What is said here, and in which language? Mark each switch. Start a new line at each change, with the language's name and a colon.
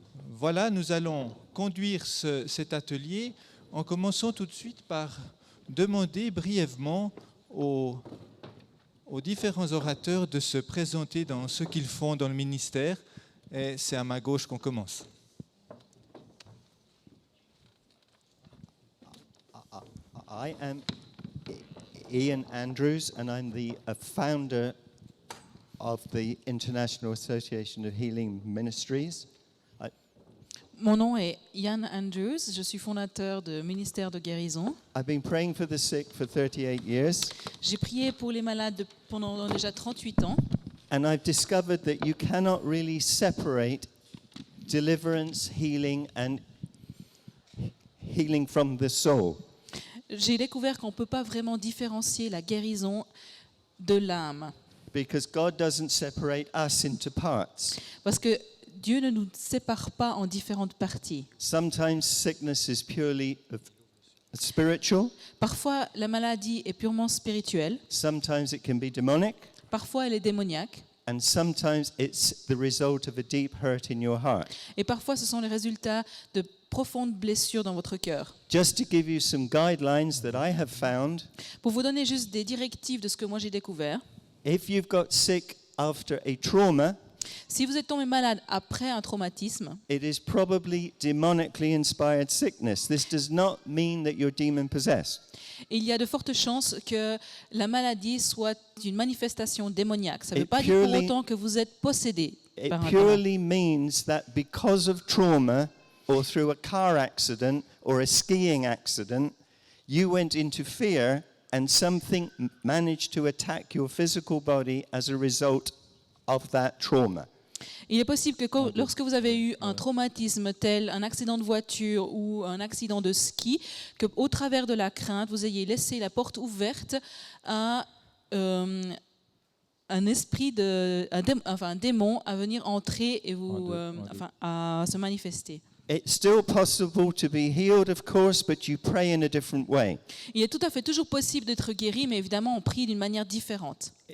French: Voilà, nous allons conduire cet atelier en commençant tout de suite par demander brièvement aux différents orateurs de se présenter dans ce qu'ils font dans le ministère. Et c'est à ma gauche qu'on commence.
English: I am Ian Andrews, and I'm the founder of the International Association of Healing Ministries.
French: Mon nom est Ian Andrews, je suis fondateur de Ministère de Guérison.
English: I've been praying for the sick for 38 years.
French: J'ai prié pour les malades pendant déjà 38 ans.
English: And I've discovered that you cannot really separate deliverance, healing, and healing from the soul.
French: J'ai découvert qu'on ne peut pas vraiment différencier la guérison de l'âme.
English: Because God doesn't separate us into parts.
French: Parce que Dieu ne nous sépare pas en différentes parties.
English: Sometimes sickness is purely spiritual.
French: Parfois, la maladie est purement spirituelle.
English: Sometimes it can be demonic.
French: Parfois, elle est démoniaque.
English: And sometimes it's the result of a deep hurt in your heart.
French: Et parfois, ce sont les résultats de profondes blessures dans votre cœur.
English: Just to give you some guidelines that I have found,
French: Pour vous donner juste des directives de ce que moi j'ai découvert,
English: if you've got sick after a trauma,
French: si vous êtes tombé malade après un traumatisme,
English: it is probably demonically inspired sickness. This does not mean that you're demon possessed.
French: il y a de fortes chances que la maladie soit une manifestation démoniaque. Ça ne veut
English: It
French: pas dire pour
English: purely-
French: autant que vous êtes possédé
English: It
French: par un démon.
English: purely means that because of trauma or through a car accident or a skiing accident, you went into fear and something managed to attack your physical body as a result of that trauma.
French: Il est possible que lorsque vous avez eu un traumatisme tel un accident de voiture ou un accident de ski, qu'au travers de la crainte, vous ayez laissé la porte ouverte à un esprit, un démon à venir entrer et à se manifester.
English: It's still possible to be healed, of course, but you pray in a different way.
French: Il est tout à fait toujours possible d'être guéri, mais évidemment on prie d'une manière différente.